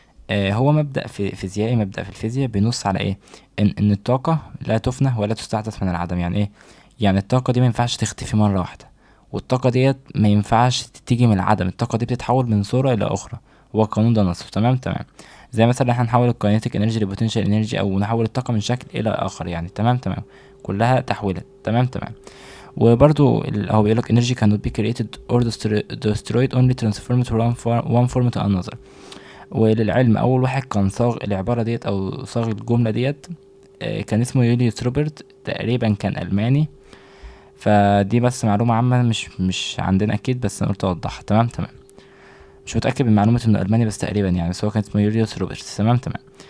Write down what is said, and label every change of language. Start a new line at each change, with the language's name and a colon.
Arabic: هو مبدأ فيزيائي، مبدأ في الفيزياء بينص على ايه؟ ان الطاقة لا تفنى ولا تستحدث من العدم. يعني ايه؟ يعني الطاقة دي ما ينفعش تختفي مرة واحدة، والطاقة ديت ما ينفعش تيجي من العدم، الطاقة دي بتتحول من صورة إلى أخرى. هو القانون ده نصه. تمام تمام. زي مثلا احنا نحول الكاينيتيك انرجي لبوتنشال انرجي، او نحول الطاقة من شكل إلى آخر يعني. تمام تمام. كلها تحويلات. تمام تمام. وبرضو هو بيقولك
English: energy cannot be created or destroyed only transformed from one form to another.
Arabic: وللعلم اول واحد كان صاغ العبارة ديت او صاغ الجملة ديت كان اسمه يوليوس روبرت، تقريبا كان الماني. فدي بس معلومة عامة مش عندنا اكيد، بس انا قلت اوضحها. تمام تمام. مش متأكد من معلومة انه الماني بس تقريبا يعني، بس هو كان اسمه يوليوس روبرت. تمام تمام.